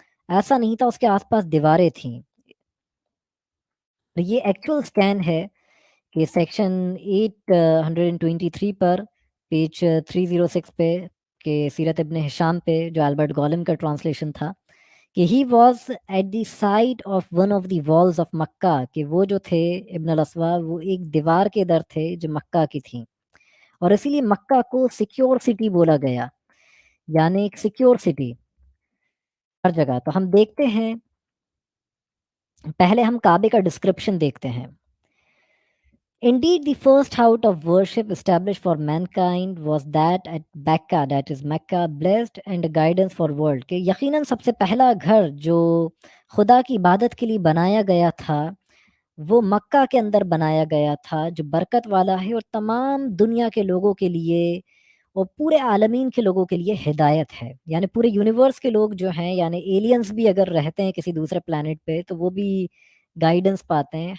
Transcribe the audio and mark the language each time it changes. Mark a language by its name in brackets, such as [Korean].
[Urdu] ایسا نہیں تھا، اس کے آس پاس دیواریں تھیں. یہ ایکچوئل سکین ہے کہ سیکشن 823 پر پیج 306 پہ کہ سیرت ابن ہشام پہ جو البرٹ گولم کا ٹرانسلیشن تھا، کہ [English] he was at the side of one of the walls of Mecca, [Urdu] کہ وہ جو تھے ابن الاسوا وہ ایک دیوار کے در تھے جو مکہ کی تھیں. اور اسی لیے مکہ کو سیکیور سٹی بولا گیا، یعنی ایک سیکیور سٹی ہر جگہ. تو ہم دیکھتے ہیں، پہلے ہم کعبے کا ڈسکرپشن دیکھتے ہیں. [English] Indeed, the first house of worship established for mankind was that at Mecca, that is Mecca, blessed and guidance for world. [Urdu] کہ یقیناً سب سے پہلا گھر جو خدا کی عبادت کے لیے بنایا گیا تھا وہ مکہ کے اندر بنایا گیا تھا، جو برکت والا ہے اور تمام دنیا کے لوگوں کے لیے اور پورے عالمین کے لوگوں کے لیے ہدایت ہے. یعنی پورے یونیورس کے لوگ جو ہیں، یعنی ایلینز بھی اگر رہتے ہیں کسی دوسرے پلانٹ پہ تو وہ بھی گائیڈنس پاتے ہیں.